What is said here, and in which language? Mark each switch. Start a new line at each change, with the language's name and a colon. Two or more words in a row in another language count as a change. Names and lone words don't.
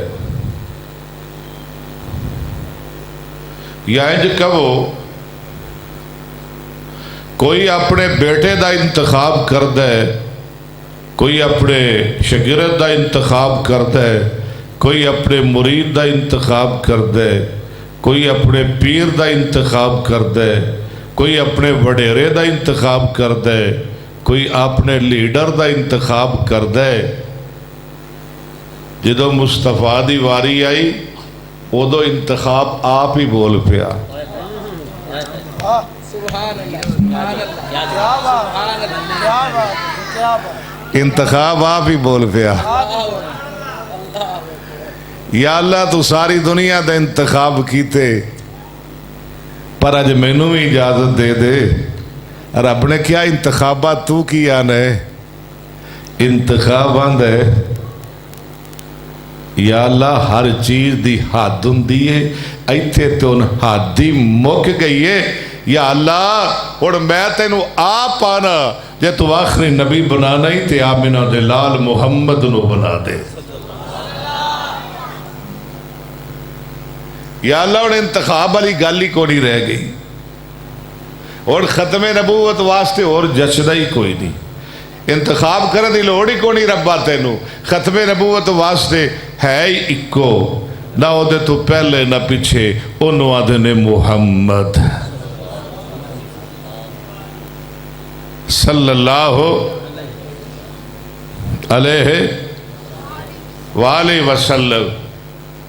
Punjabi: یا انج کہو کوئی اپنے بیٹے دا انتخاب کر دے، کوئی اپنے شاگرد دا انتخاب کر دے، کوئی اپنے مرید دا انتخاب کر دے، کوئی اپنے پیر دا انتخاب کر دے، کوئی اپنے وڈیرے دا انتخاب کر دے، کوئی اپنے لیڈر دا انتخاب کر دے. جدو مصطفیٰ دی واری آئی ادو انتخاب آپ ہی بول پیا. انتخاب آپ ہی بول پیا. یا اللہ تو ساری دنیا دا انتخاب کیتے پر اج مینوں بھی اجازت دے دے. رب نے کیا انتخابات تو کیا نے؟ انتخاب آند ہے یا اللہ ہر چیز دی حد ہوندی ہے، ایتھے تو ان حد دی مک گئی ہے. یا اللہ اور میں تینوں آپ آنا جے تو آخری نبی بنانا ہی تے آمنہ دے لال محمد نو بنا دے. یا اللہ اور انتخاب والی گل ہی کو نہیں رہ گئی. اور ختم نبوت واسطے اور جچدا ہی کوئی نہیں. انتخاب کرنے دی لوڑ ہی کو نہیں ربا تینوں. ختم نبوت واسطے ہے ہی اکو، نہ او دے تو پہلے نہ پیچھے، انہوں آدھے نے محمد
Arabic: صلی اللہ علیہ وآلہ وسلم.